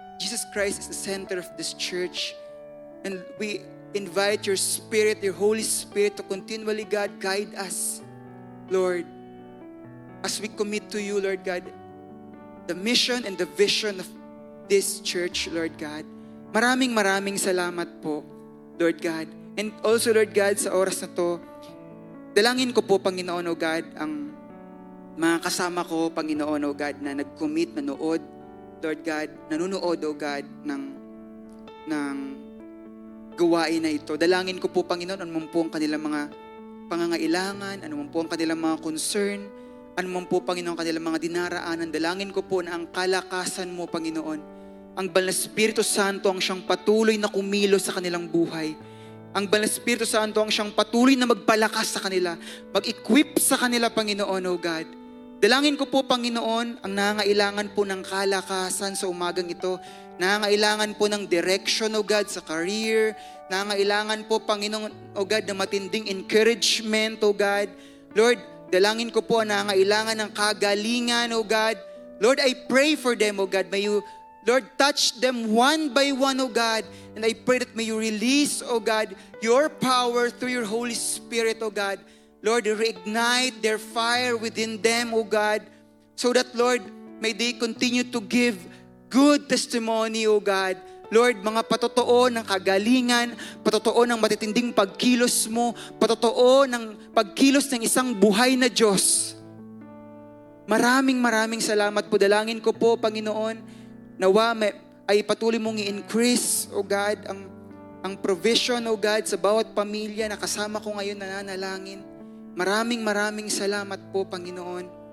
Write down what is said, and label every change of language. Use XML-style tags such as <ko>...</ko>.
<en>Jesus Christ is the center of this church. And we invite your Spirit, your Holy Spirit, to continually, God, guide us, Lord, as we commit to you, Lord God, the mission and the vision of this church, Lord God.</en> <tl>Maraming salamat po, Lord God.</tl> <en>And also, Lord God,</en> <tl>sa oras na to, dalangin ko po, Panginoon, O God, ang mga kasama ko, Panginoon, O God, na nag-commit, nanood, Lord God, nanonood, O God, ng gawain na ito. Dalangin ko po, Panginoon, anuman po ang kanilang mga pangangailangan, anuman po ang kanilang mga concern, anuman po, Panginoon, kanilang mga dinaraanan. Dalangin ko po na ang kalakasan mo, Panginoon, ang Banal na Espiritu Santo ang siyang patuloy na kumilos sa kanilang buhay. Ang Banal na Espiritu Santo ang siyang patuloy na magpalakas sa kanila, mag-equip sa kanila, Panginoon, O God. Dalangin ko po, Panginoon, ang nangangailangan po ng kalakasan sa umagang ito, nangangailangan po ng direction, O God, sa career, nangangailangan po, Panginoon, O God, na matinding encouragement, O God. Lord, dalangin ko po ang nangangailangan ng kagalingan, O God.</tl> <en>Lord, I pray for them, O God. May you, Lord, touch them one by one, O God. And I pray that may you release, O God, your power through your Holy Spirit, O God. Lord, reignite their fire within them, O God, so that, Lord, may they continue to give good testimony, O God.</en> <tl>Lord, mga patotoo ng kagalingan, patotoo ng matitinding pagkilos mo, patotoo ng pagkilos ng isang buhay na Diyos. Maraming salamat po. Dalangin ko po, Panginoon, nawa ay patuloy mong i-increase, O God, ang provision, O God, sa bawat pamilya na kasama ko ngayon nananalangin. Maraming salamat po, Panginoon.</tl>